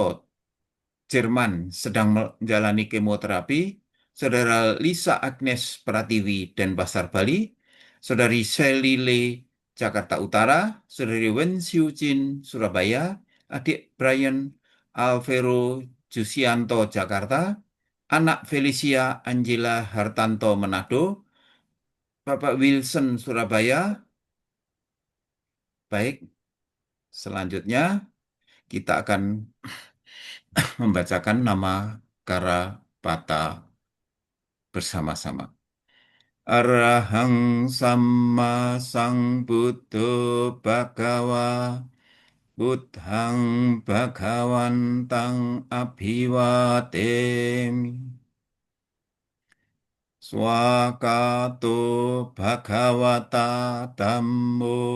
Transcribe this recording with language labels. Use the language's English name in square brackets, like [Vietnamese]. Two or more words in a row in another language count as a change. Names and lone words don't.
[Indonesian] Jerman, sedang menjalani kemoterapi, Saudara Lisa Agnes Pratiwi, Denpasar, Bali, Saudari Sally Lee, Jakarta Utara, Saudari Wen Xiu Jin, Surabaya, Adik Brian Alvero Jusianto, Jakarta, Anak Felicia Angela Hartanto, Manado, Bapak Wilson Surabaya. Baik, selanjutnya kita akan membacakan nama Karapata bersama-sama. [Pali] Arahang Sama Sang Buddho Bhagawa Buddhang Bhagawantang Abhiwademi Swakato Bhagawata Dhammo